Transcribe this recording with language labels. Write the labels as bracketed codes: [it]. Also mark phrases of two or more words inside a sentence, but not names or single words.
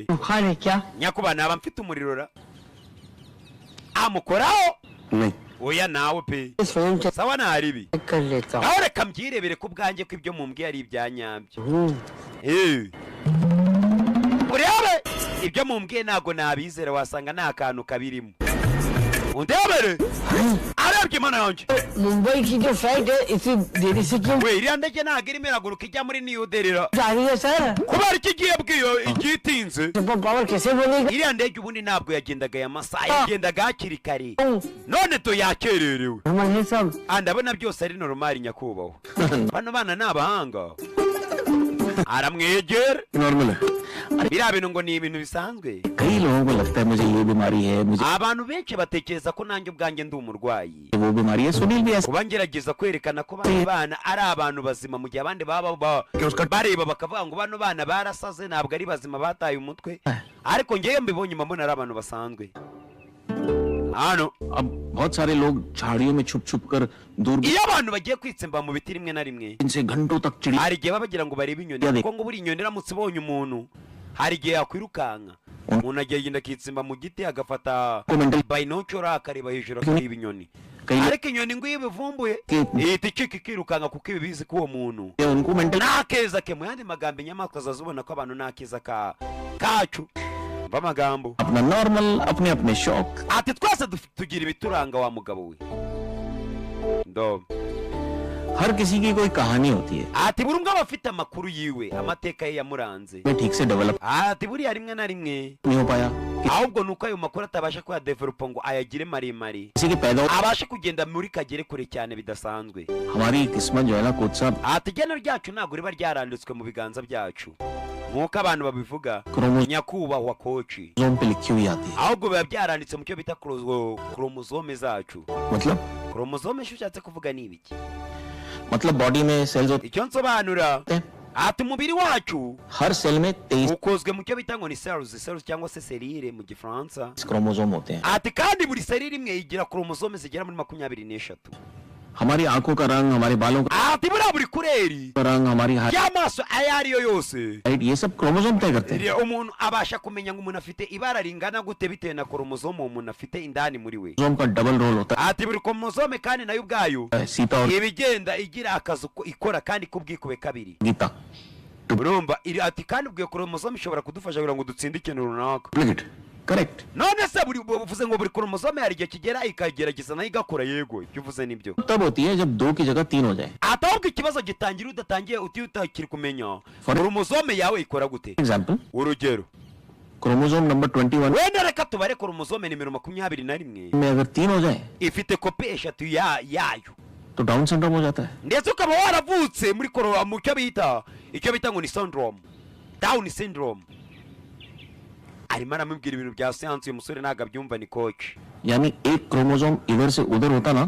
[hi] बुखार है क्या [rw] nyakuba naba mfite umuriro ra amukoraho [hi] नहीं [rw] oya nawe pe [hi] स्वयं चेक [rw] sawa ntaribi [hi] कर लेता हूँ [rw] nawe reka mbyirebere ko ubwanjye ko ibyo mumbwiye ari ibya nyabyo urebe ibyo mumbwiye ntabwo nabizera wasanga nta kantu kabirimo undebere arebye imana yanjye [hi] मुंबई की जो फ्लाइट है इसी देरी से क्यों [rw] we iriya ndege ntabwo irimo iraguruka ijya muri New Delhi [hi] जा रही है सर [rw] kubera iki igiye bwiyo igitinze [en] super power [hi] कैसे बोलेगा [rw] iriya ndege ubundi ntabwo yagendaga aya masaha yagendaga hakiri kare none to yakererewe [hi] नॉर्मल है सब [rw] ndabona byose ari normal nyakubahwa bano bana ni abahanga aramwegera [hi] नॉर्मल है [rw] biriya bintu ngo ni ibintu bisanzwe [hi] कई लोगों को लगता है मुझे ये बीमारी है मुझे [rw] abantu benshi batekereza ko nanjye ubwanjye ndi umurwayi [hi] वो बीमारी है सुनील भी ऐसा [rw] kuba ngerageza kwerekana ko bano bana ari abantu bazima mu gihe abandi baba bareba bakavuga ngo bano bana barasaze ntabwo ari bazima bataye umutwe ariko ngewe mbibonye mbona ari abantu basanzwe hano [hi] अब बहुत सारे लोग झाड़ियों में छुप छुप कर दूर [rw] iyo abantu bagiye kwitsemba mu biti rimwe na rimwe [hi] इनसे घंटों तक चिड़ी [rw] hari igihe baba bagira ngo barebe inyoni kuko ngo buri inyoni iramutse ibonye umuntu hari igihe yakwirukanka umuntu agenda akitsimba mu giti agafata bayinocora akareba hejuru akareba inyoni ariko inyoni ngo iyo ibivumbuye ihita icika ikirukanka kuko iba ibizi ko uwo muntu [hi] उनको मेंटल [rw] nta keza ke mu yandi magambo inyamaswa zazibona ko abantu nta keza kacu mva amagambo [hi] अपना नॉर्मल अपने अपने शौक [rw] ati twese tugira ibituranga wa mugabo we ndo [hi] हर किसी की कोई कहानी होती है [rw] ati buri umwe aba afite amakuru yiwe amateka ye yamuranze [hi] मैं ठीक से डेवलप [rw] ati buriya rimwe na rimwe [hi] नहीं हो पाया [rw] ahubwo nuko ayo makuru atabasha kuyadevelopa ngo ayagire maremare [hi] किसी के पैदा हो [rw] abashe kugenda muri kagere kure cyane bidasanzwe [hi] हमारी किस्मत जो है ना कोच साहब [rw] ati igena ryacu ntabwo riba ryaranditswe mu biganza byacu nk'uko abantu babivuga [hi] क्रोमोसोम [rw] nyakubahwa koci [hi] पे लिखी हुई आती है [rw] ahubwo biba byaranditse mu cyo bita kromozome zacu [hi] मतलब [rw] kromozome icyo ushatse kuvuga ni ibiki [hi] मतलब बॉडी में सेल्स होते [rw] icyo nsobanura [hi] हैं [rw] ati umubiri wacu [hi] हर सेल में 23 [rw] ukozwe mu cyo bita ngo ni cells cyangwa se serire mu gifaransa [hi] क्रोमोसोम होते हैं [rw] ati kandi buri serire imwe igira kromozome zigera muri 23 [hi] हमारी आंखों का रंग हमारे बालों [rw] ati buriya buri kureri [hi] का रंग हमारी [rw] y'amaso ayo ariyo yose [hi] हाइट ये सब क्रोमोसोम तय करते हैं [rw] umuntu abasha kumenya ngo umuntu afite ibara ringana gute bitewe na kromozome umuntu afite indani muri we [hi] क्रोमोसोम का डबल रोल होता [rw] ati buri kromozome kandi nayo ubwayo [hi] है सीता और [rw] ibigenda igira akazi ikora kandi kubwikube kabiri [hi] गीता [rw] urumva ati kandi ubwo kromozome ishobora kudufasha kugira ngo dutsinde ikintu runaka [en] duplicate correct [rw] none se buri uvuze ngo buri kromozome hari igihe kigera ikagerageza nayo igakora yego ibyo uvuze nibyo [hi] तब होती है जब 2 की जगह 3 हो जाए [rw] atahubwo ikibazo gitangira udatangiye utakiri kumenya kromozome yawe ikora gute [hi] एग्जांपल [rw] urugero [hi] क्रोमोसोम नंबर 21 [rw] wenda reka tubare kromozome nimero 21 [hi] में अगर 3 हो जाए [rw] ifite kopi eshatu yayo [hi] तो डाउन सिंड्रोम हो जाता है [rw] ndetse ukaba waravutse muri mu icyo bita ngo ni syndrome [en] down syndrome [rw] arimo aramubwira ibintu bya siyansi uyu musore ntabwo abyumva ni koci [hi] यानी एक क्रोमोसोम इधर से उधर होता ना